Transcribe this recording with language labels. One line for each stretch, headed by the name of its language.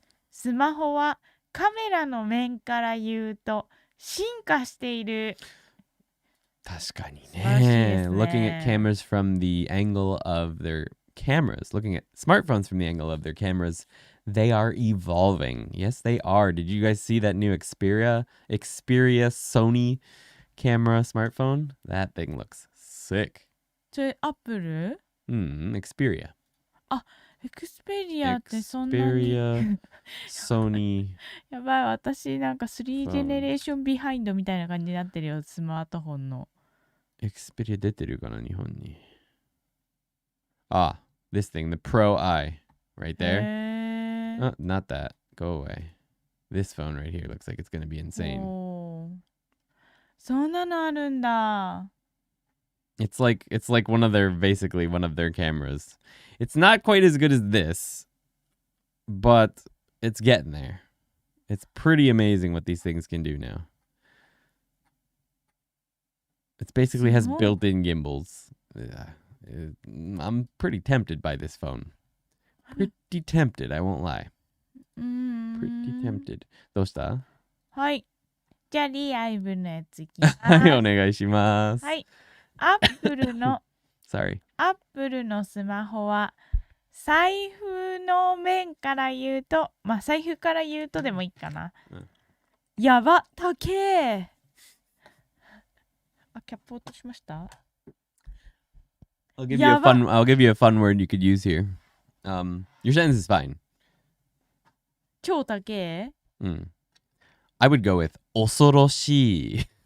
Japanese: スマホはカメラの面から言うと進化している。確かにね。素晴らしいですね。
English: Looking at cameras from the angle of their cameras, looking at smartphones from the angle of their cameras, they are evolving. Yes, they are. Did you guys see that new Xperia Sony camera smartphone? That thing looks sick.
Japanese: それアップル？
English: Xperia.
Japanese: エクスペリアってそんなに
English: Xperia Sony
Japanese: やばい、私なんか3ジェネレーションビハインドみたいな感じになってるよ、スマートフォンの。 Xperia 出てるかな日本に。
English: this thing, the Pro I, right there. Oh, not that. Go away. This phone right here looks like it's going to be insane.
Japanese: そんなのあるんだ。
English: It's like basically one of their cameras. It's not quite as good as this, but it's getting there. It's pretty amazing what these things can do now. It basically has built-in gimbals. I'm pretty tempted by this phone. Pretty tempted, I won't lie. Pretty tempted.
Japanese: どうした？はい。じゃあリアイブのやついきます。はい、お願いします。はい。アップルの
English: Sorry.
Japanese: アップルのスマホは財布の面から言うと、まあ財布から言うとでもいいかな。やば、高え。キャップ落としました？
English: I'll give you a fun word you could use here. Your sentence is fine.
Japanese: 超高え。
English: I would go with 恐ろしい。